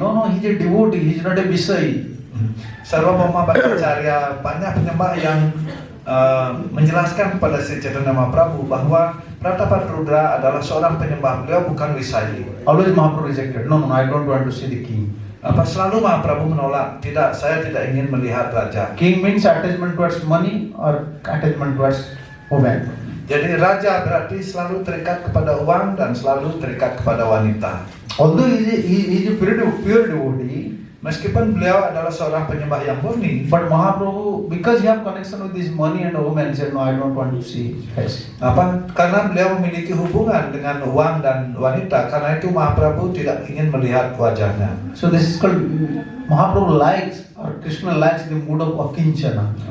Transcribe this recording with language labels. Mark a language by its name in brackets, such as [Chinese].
[English] No, he's a devotee, he's not a Visai. [Indonesian] Sarvabhauma Bhattacharya, banyak penyembah yang menjelaskan kepada Sri Chaitanya Mahaprabhu bahwa Prataparudra adalah seorang penyembah, beliau bukan Visai. [English] Always Mahaprabhu rejected. No, I don't want to see the king. [Indonesian] Selalu Mahaprabhu menolak, tidak, saya tidak ingin melihat raja. [English] King means attachment towards money or attachment towards woman. [Indonesian] Jadi raja berarti selalu terikat kepada uang dan selalu terikat kepada wanita. [English] Although he is a pure devotee, [Indonesian] Meskipun beliau adalah seorang penyembah yang murni, [English] but Mahaprabhu, because he have connection with this money and woman, said no, I don't want to see his face. [Indonesian] Karena beliau memiliki hubungan dengan uang dan wanita, karena itu Mahaprabhu tidak ingin melihat wajahnya. [English] So this is called Mahaprabhu likes or Krishna likes the mood of akinchana.